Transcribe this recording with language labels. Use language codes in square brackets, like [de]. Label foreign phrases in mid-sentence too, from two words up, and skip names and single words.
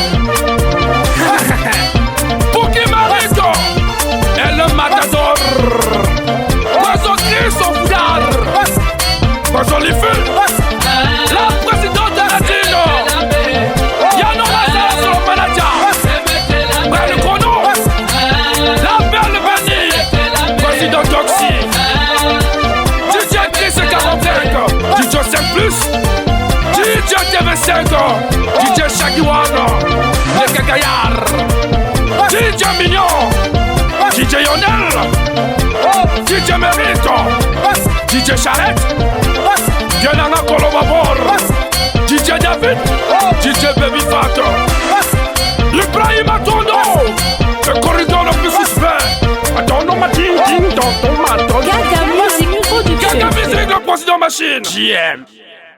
[fr] Pouki Marito, et le Matador, Poisson Chris au foulard, Poisson Lifil, la présidente Latino, Yano Lazare sur le manager, Brel Chrono, la belle Vanille, président Toxi, DJ Chris 45, DJ 5+, DJ TV5, DJ Shakiwan, le Kagayar, DJ Mignon, DJ Yonel, DJ Merito, DJ Charette, Yanana Kolobabor, DJ David, DJ Babyfa, Tomato. Ibrahim Atondo, le corridor le plus suspect. Atondo ma ding ding dong tomato. Gaga Music Production. Gaga Music, le président machine. JM.